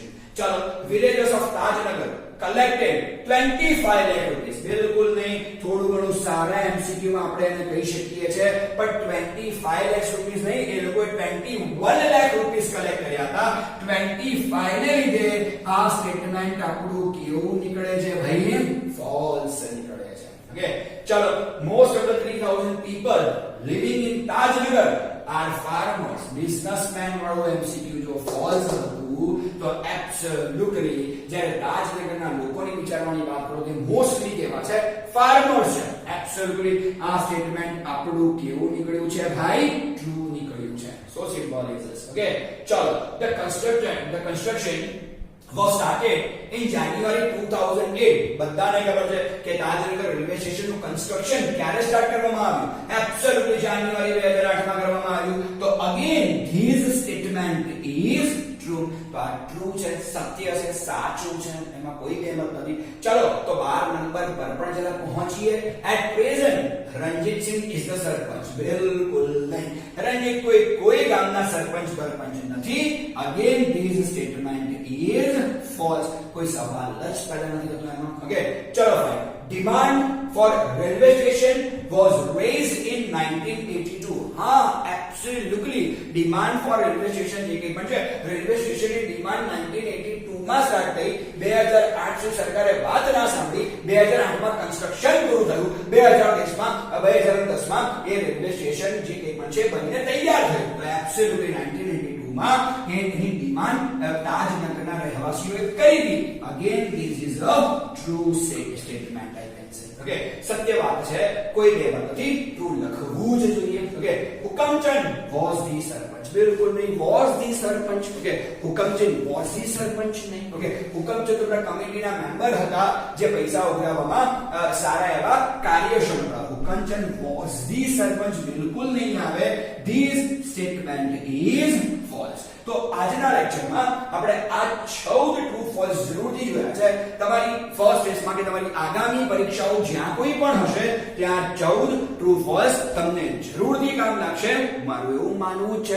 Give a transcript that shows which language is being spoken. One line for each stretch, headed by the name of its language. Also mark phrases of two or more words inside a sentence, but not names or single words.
Gujarati: ચલો,
English: villagers of તાજનગર collected 25 lakh rupees.
Gujarati: બિલકુલ નહીં, થોડું ઘણું સારા એમસીક્યુ માં આપણે એને કહી શકીએ છે, પણ 25 લાખ રૂપિયા નહીં, એ લોકોએ 21 લાખ રૂપિયા કલેક્ટ કર્યા હતા. 25 ને લીધે આ સ્ટેટમેન્ટ આપણું કેવું નીકળે છે ભાઈ? ફોલ્સ નીકળે છે. ઓકે, ચલો,
English: most of the 3000 people living in તાજનગર are farmers.
Gujarati: બિઝનેસમેન વાળો એમસીક્યુ જો ફોલ્સ હતું તો એબ્સોલ્યુટલી જ્યારે તાજનગરના લોકોની વિચારવાની વાત કરો તો મોસ્ટલી કેવા છે? ફાર્મર્સ છે. એબ્સોલ્યુટલી આ સ્ટેટમેન્ટ આપણું કેવું નીકળ્યું છે ભાઈ? ટ્રુ નીકળ્યું છે.
English: so simple is this.
Gujarati: ઓકે, ચલો,
English: the construction was started in January 2008.
Gujarati: બધાને ખબર છે કે તાજનગર રેલવે સ્ટેશન નું કન્સ્ટ્રક્શન ક્યારે સ્ટાર્ટ કરવામાં આવ્યું? એબ્સોલ્યુટલી જાન્યુઆરી 2008 માં કરવામાં આવ્યું.
English: તો again this statement is true.
Gujarati: તો આ ટ્રુ છે, સત્ય છે, સાચું છે, એમાં કોઈ ગેમત નથી. ચલો, તો 12 નંબર પર પણ જરા પહોંચીએ.
English: at present રણજીતસિંહ is the
Gujarati: સરપંચ. બિલકુલ નહીં, રણજીત કોઈ ગામના સરપંચ નથી.
English: again this statement is false.
Gujarati: કોઈ સવાલ જ પેદા નથી થતો એમાં. ઓકે, ચલો ફાઇન.
English: demand for railway station was raised in 1982.
Gujarati: હા, એબ્સોલ્યુટલી
English: demand for railway station
Gujarati: જે કંઈ પણ છે, રેલવે સ્ટેશનની ડિમાન્ડ 1982 માં સ્ટાર્ટ થઈ. 2008 સુધી સરકારે વાત ના સાંભળી. 2008 માં કન્સ્ટ્રક્શન પૂરું થયું. 2010 માં એ રેલવે સ્ટેશન જે કંઈ પણ છે બનીને તૈયાર થયું. તો એબ્સોલ્યુટલી 1982 માં એની ડિમાન્ડ તાજનગરના રહેવાસીઓએ કરી હતી.
English: again this is a true statement.
Gujarati: ઓકે, સત્ય વાત છે, કોઈ ગેરંટી નથી. ટ્રુ લખવું જ જોઈએ. ઓકે, હુકમચંદ
English: was the
Gujarati: સરપંચ. બિલકુલ નહીં,
English: was the
Gujarati: સરપંચ. ઓકે, હુકમચંદ
English: was the
Gujarati: સરપંચ નહીં. ઓકે, હુકમચંદ તો કમિટીના મેમ્બર હતા જે પૈસા ઉઘરાવવામાં સારા એવા કાર્યક્ષમ હતા. હુકમચંદ
English: was the
Gujarati: સરપંચ બિલકુલ નહીં આવે.
English: This statement is false.
Gujarati: તો આજના લેક્ચરમાં આપણે આ 14 ટ્રુ ફોલ્સ જરૂરથી જોયા છે. તમારી ફર્સ્ટ ટેસ્ટમાં કે તમારી આગામી પરીક્ષાઓ જ્યાં કોઈ પણ હશે ત્યાં 14 ટ્રુ ફોલ્સ તમને જરૂરથી કામ લાગશે, મારું એવું માનવું છે.